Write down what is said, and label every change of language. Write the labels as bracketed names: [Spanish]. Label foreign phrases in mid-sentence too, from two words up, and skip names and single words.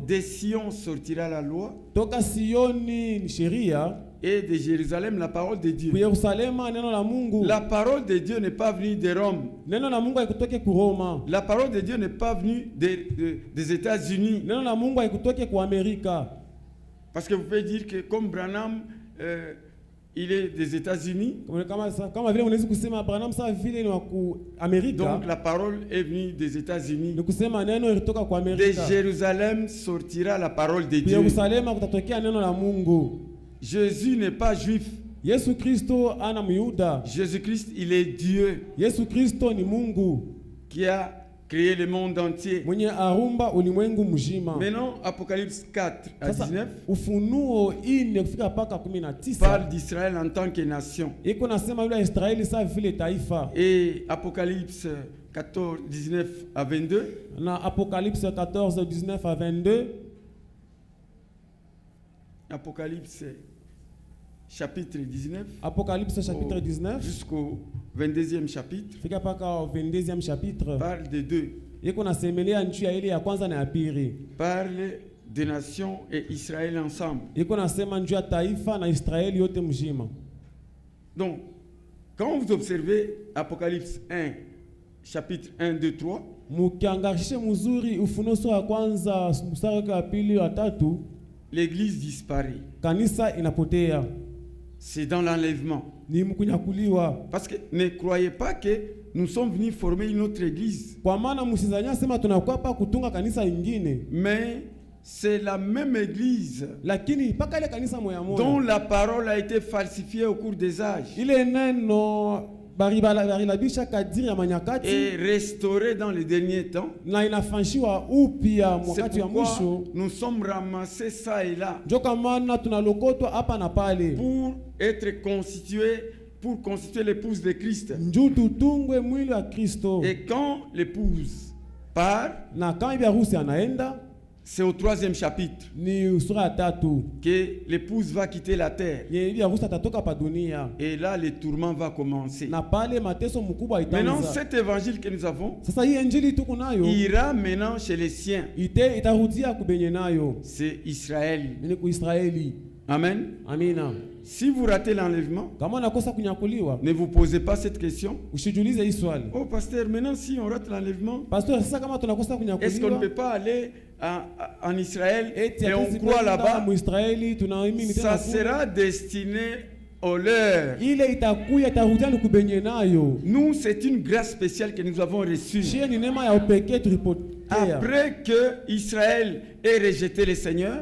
[French] de Sion sortira la loi [Swahili] toka Sioni ni sheria, [French] et de Jérusalem la parole de Dieu. [Swahili] ku Yerusalema neno la Mungu. [French] La parole de Dieu n'est pas venue de Rome. [Swahili] Neno la Mungu haikutoke ku Roma. [French] La parole de Dieu n'est pas venue des États-Unis. [Swahili] Neno la Mungu haikutoke ku Amerika. [French] Parce que vous pouvez dire que comme Branham, il est des États-Unis, [Swahili] Kama vile unaweza kusema Branham sawa vile ni wa ku Amerika. [French] donc la parole est venue des États-Unis. [Swahili] Ni kusema neno ilitoka ku [French] De [Swahili] Amerika. [French] Jérusalem sortira la parole de [Swahili] Ku [French] Dieu. [Swahili] Yerusalema kutatokea neno la Mungu. [French] Jésus n'est pas juif. [Swahili] Yesu Kristo ana Myuda. [French] Jésus-Christ, il est Dieu [Swahili] Yesu Kristo ni Mungu [French] qui a créé le monde entier. [Swahili] mwenye arumba ulimwengu mzima. [French] Maintenant, Apocalypse 4 à [Swahili] Sasa [French] 19 [Swahili] Ufunuo 4 kufika paka 19 [French] parle d'Israël en tant que nation. [Swahili] iko nasema yule Israeli sawa vile taifa. [French] Et Apocalypse 14, 19 à 22 [Swahili] Na Apocalypse 14 19 à 22, [French] Apocalypse chapitre 19 Apocalypse chapitre 19 jusqu'au 22e chapitre [Swahili] fika paka [French] 22e chapitre parle de deux. [Swahili] iko nasemelea njuu ya ile ya kwanza na ya pili. [French] Parle des nations et Israël ensemble. [Swahili] iko nasema njuu ya taifa na Israeli yote mzima. [French] Donc, quand vous observez Apocalypse 1, chapitre 1, 2, 3, [Swahili] Mukiangarishe mzuri Ufunuo sura ya kwanza mstari wa pili wa tatu, [French] l'église disparaît. [Swahili] kanisa inapotea, [French] C'est dans l'enlèvement. [Swahili] ni mkunyakuliwa. [French] Parce que ne croyez pas que nous sommes venus former une autre église. [Swahili] Kwa maana msizania sema tunakuwa hapa kutunga kanisa ingine, [French] Mais c'est la même église [Swahili] lakini mpaka ile kanisa moya [French] dont [Swahili] moya [French] la parole a été falsifiée au cours des âges [Swahili] ile neno barilabisha kadiri ya manyakati [French] et restaurée dans les derniers temps. [Swahili] na inafanshiwa upya [French] C'est [Swahili] wakati wa [French] pourquoi [Swahili] mwisho. [French] nous sommes ramassés ça et là [Swahili] Ndio kwa maana tunalokotwa hapa na pale [French] pour être constitués, pour constituer l'épouse de Christ. [Swahili] njuu tutungwe mwili wa Kristo. [French] Et quand l'épouse part, [Swahili] Na kama bibi harusi anaenda, [French] c'est au 3e chapitre [Swahili] ni sura ya tatu, [French] que l'épouse va quitter la terre. [Swahili] bibi harusi atatoka pa dunia, [French] Et là, le tourment va commencer. [Swahili] na pale mateso mkubwa [French] Maintenant, [Swahili] itaanza. [French] cet évangile que nous avons [Swahili] Sasa hii injili tuko nayo [French] ira maintenant chez les siens. [Swahili] itarudia kubenye nayo [French] C'est Israël. [Swahili] ni ku Israeli. [French] Amen. [Swahili] Amina. [French] Si vous ratez l'enlèvement, [Swahili] Kama nakosa kunyakuliwa, [French] ne vous posez pas cette question. [Swahili] ushijulize hii swali. [French] Oh, pasteur, maintenant, si on rate l'enlèvement, [Swahili] Pastor, sasa kama tunakosa [French] est-ce qu'on ne [Swahili] kunyakuliwa, [French] peut pas aller en Israël [Swahili] eti [French] et on [Swahili] hatuwezi [French] croit [Swahili] kwenda [French] là-bas? [Swahili] Muisraeli tunaamini tena [French] Ça [Swahili] kule. [French] sera destiné au leur. [Swahili] Ile itakuya itarudia ni kubenye nayo. [French] Nous, c'est une grâce spéciale que nous avons reçue. [Swahili] Shie ni neema ya upekee tulipokea. [French] Après que Israël ait rejeté le Seigneur,